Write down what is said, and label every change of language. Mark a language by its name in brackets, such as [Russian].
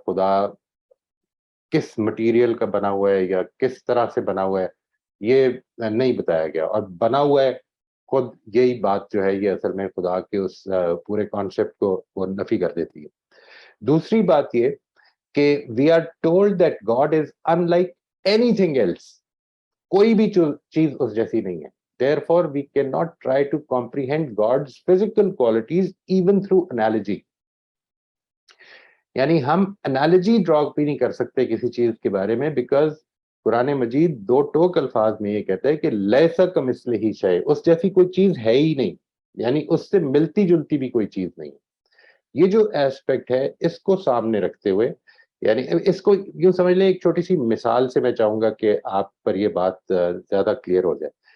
[Urdu] خدا کس مٹیریل کا بنا ہوا ہے یا کس طرح سے بنا ہوا ہے یہ نہیں بتایا گیا، اور بنا ہوا ہے خود یہی بات جو ہے یہ اصل میں خدا کے اس پورے کانسیپٹ کو وہ نفی کر دیتی ہے. [English] دوسری بات یہ کہ we are told that God is unlike anything else. [Urdu] کوئی بھی چیز اس جیسی نہیں ہے. [English] Therefore, we cannot try to comprehend God's physical qualities even through analogy. [Urdu] یعنی ہم انالوجی ڈرا بھی نہیں کر سکتے کسی چیز کے بارے میں، بیکاز قرآن مجید دو ٹوک الفاظ میں یہ کہتا ہے کہ [Arabic] لیسا کمثلہ شیء، [Urdu] اس جیسی کوئی چیز ہے ہی نہیں، یعنی اس سے ملتی جلتی بھی کوئی چیز نہیں. یہ جو ایسپیکٹ ہے اس کو سامنے رکھتے ہوئے، یعنی اس کو یوں سمجھ لیں، ایک چھوٹی سی مثال سے میں چاہوں گا کہ آپ پر یہ بات زیادہ کلیئر ہو جائے.